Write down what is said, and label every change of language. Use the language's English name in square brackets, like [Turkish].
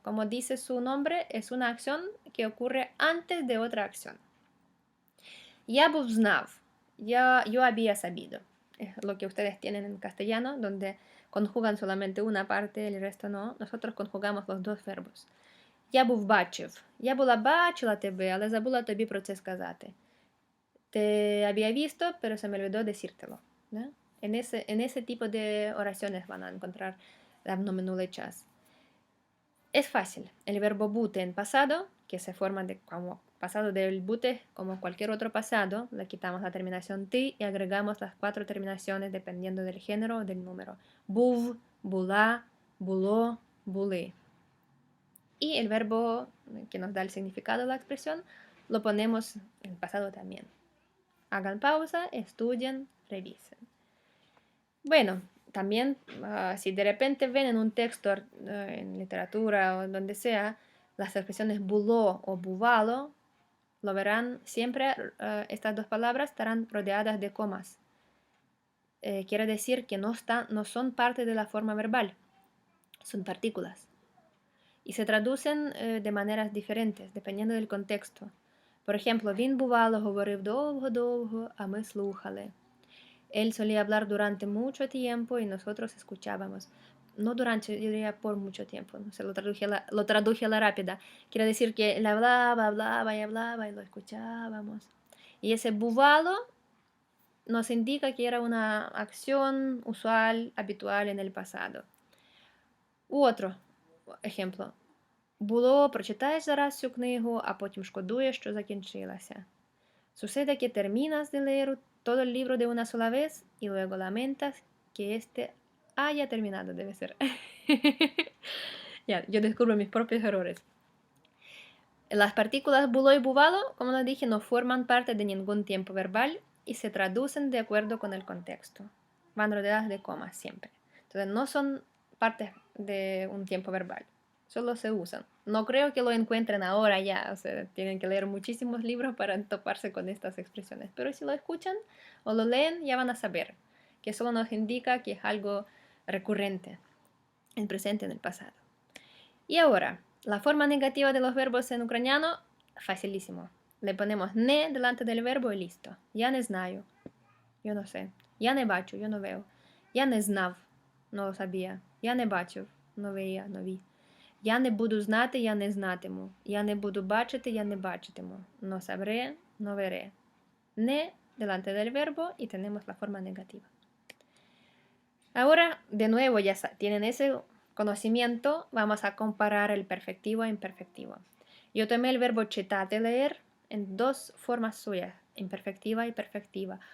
[Spanish] Como dice su nombre, es una acción que ocurre antes de otra acción. [Ukrainian] Я був знав, [Spanish] yo había sabido. Es lo que ustedes tienen en castellano, donde conjugan solamente una parte, el resto no. Nosotros conjugamos los dos verbos. [Ukrainian] Я був бачив. Я була бачила тебе, але забула тобі про це сказати. [Spanish] Te había visto, pero se me olvidó decírtelo. ¿No? En ese tipo de oraciones van a encontrar las nominulechas. Es fácil. El verbo bute en pasado, que se forma como pasado del bute, como cualquier otro pasado, le quitamos la terminación ti y agregamos las 4 terminaciones dependiendo del género o del número. [Ukrainian] Був, була, було, були. [Spanish] Y el verbo que nos da el significado de la expresión lo ponemos en pasado también. Hagan pausa, estudien, revisen. Bueno, también si de repente ven en un texto, en literatura o donde sea, las expresiones buló o buvalo, lo verán siempre, estas dos palabras estarán rodeadas de comas. Quiere decir que no son parte de la forma verbal, son partículas. Y se traducen de maneras diferentes, dependiendo del contexto. Por ejemplo, [Ukrainian] він бувало говорив довго-довго, а ми слухали. [Spanish] Él solía hablar durante mucho tiempo y nosotros escuchábamos. No durante, yo diría por mucho tiempo. No sé, lo traduje a la rápida. Quiere decir que él hablaba y lo escuchábamos. Y ese buvalo nos indica que era una acción usual, habitual en el pasado. U otro ejemplo. [Ukrainian] Було, прочитаєш зараз цю книгу, а потім шкодуєш, що закінчилася. [Spanish] Sucede que terminas de leer todo el libro de una sola vez y luego lamentas que este haya terminado, debe ser. Ya, yo descubro mis propios errores. Las partículas bulo y buvalo, como les dije, no forman parte de ningún tiempo verbal y se traducen de acuerdo con el contexto. Van rodeadas de comas siempre. Entonces no son partes de un tiempo verbal. Solo se usan. No creo que lo encuentren ahora ya, o sea, tienen que leer muchísimos libros para toparse con estas expresiones. Pero si lo escuchan o lo leen, ya van a saber que solo nos indica que es algo recurrente, en presente, en el pasado. Y ahora, la forma negativa de los verbos en ucraniano, facilísimo. Le ponemos ne delante del verbo y listo. [Ukrainian] Я не знаю, [Spanish] yo no sé. [Ukrainian] Я не бачу, [Spanish] yo no veo. [Ukrainian] Я не знав, [Spanish] no lo sabía. [Ukrainian] Я не бачив, [Spanish] no veía, no vi. [Ukrainian] Я не буду знати, я не знатиму. Я не буду бачити, я не бачитиму. [Spanish] No sabré, no veré. Ne delante del verbo y tenemos la forma negativa. Ahora, de nuevo, ya tienen ese conocimiento, vamos a comparar el perfectivo e imperfectivo. Yo tomé el verbo chetate, leer, en dos formas suyas, imperfectiva y perfectiva.